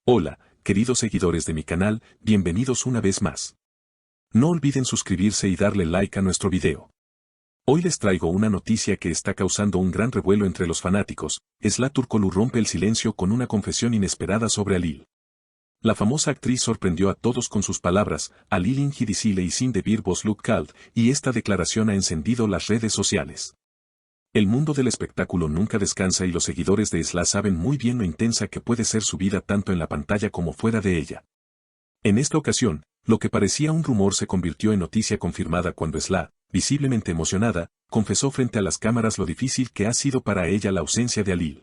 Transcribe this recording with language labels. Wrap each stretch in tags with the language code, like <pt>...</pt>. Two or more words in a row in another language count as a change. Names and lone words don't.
<es>Hola, queridos seguidores de mi canal, bienvenidos una vez más. No olviden suscribirse y darle like a nuestro video. Hoy les traigo una noticia que está causando un gran revuelo entre los fanáticos. Esla Turkoglu rompe el silencio con una confesión inesperada sobre Halil. La famosa actriz sorprendió a todos con sus palabras,</es> <tr>Halil incedisiyle içinde bir boşluk kaldı,</tr> <es>y esta declaración ha encendido las redes sociales. El mundo del espectáculo nunca descansa y los seguidores de Esla saben muy bien lo intensa que puede ser su vida tanto en la pantalla como fuera de ella. En esta ocasión, lo que parecía un rumor se convirtió en noticia confirmada cuando Esla, visiblemente emocionada, confesó frente a las cámaras lo difícil que ha sido para ella la ausencia de Halil.</es>